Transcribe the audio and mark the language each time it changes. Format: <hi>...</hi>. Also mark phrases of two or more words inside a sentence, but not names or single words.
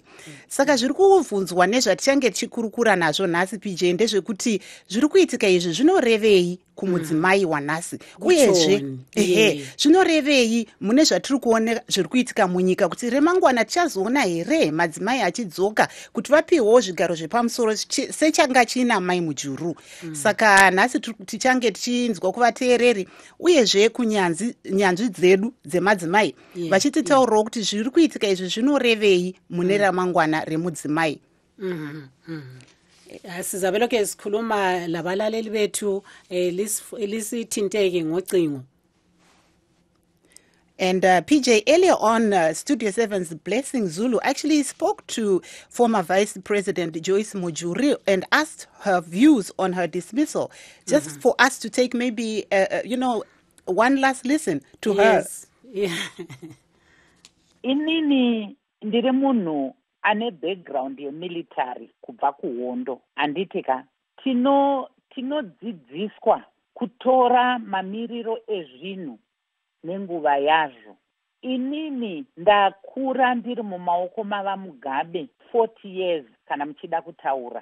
<sn>Saka zviri kuvunzwa nezvatichange tichikurukura nazvo nhasi PJ ndezvekuti zviri kuitika izvi zvinorevei kumudzimai wanhasi, uyezve zvinorevei mune zvatiri kuona zviri kuitika munyika kuti remangwana tichazoona here madzimai achidzoka kuti vapiwewo zvigaro zvepamusoro sechanga china mai Mujuru. Saka nhasi tichange tichinzwa kuvateereri uyezve kunyanzvi dzedu dzemadzimai vachititaurirawo kuti zviri kuitika izvi zvinorevei mune ramangwana remudzimai.</sn> <nd>Sizabelokhe sikhuluma labalaleli bethu lisithinteke ngocingo.</nd> <en>And PJ, earlier on, Studio 7's Blessing Zulu actually spoke to former Vice President Joyce Mujuru and asked her views on her dismissal. Just for us to take maybe, one last listen to her. Yeah.</en> <sn>Inini ndiri munhu ane background yemilitary kubva kuhondo. Anditika tinodzidziswa kutora mamiriro ezvinhu nenguva yazvo. Inini ndakura ndiri mumaoko mavaMugabe 40 years kana muchida kutaura.</sn>